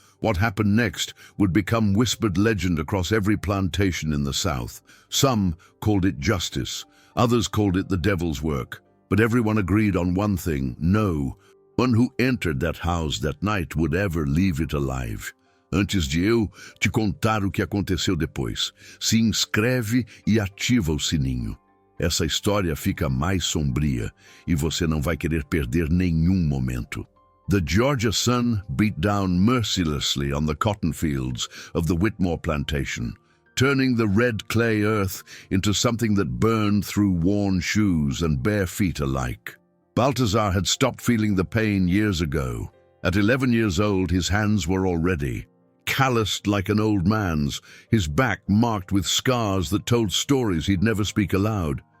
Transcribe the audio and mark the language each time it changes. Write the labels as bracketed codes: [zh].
[en] What happened next would become whispered legend across every plantation in the South. Some called it justice, others called it the devil's work. But everyone agreed on one thing: no one who entered that house that night would ever leave it alive. [pt] Antes de eu te contar o que aconteceu depois, se inscreve e ativa o sininho. Essa história fica mais sombria e você não vai querer perder nenhum momento. [en] The Georgia sun beat down mercilessly on the cotton fields of the Whitmore plantation, turning the red clay earth into something that burned through worn shoes and bare feet alike. Baltazar had stopped feeling the pain years ago. At 11 years old, his hands were already calloused like an old man's, his back marked with scars that told stories he'd never speak aloud.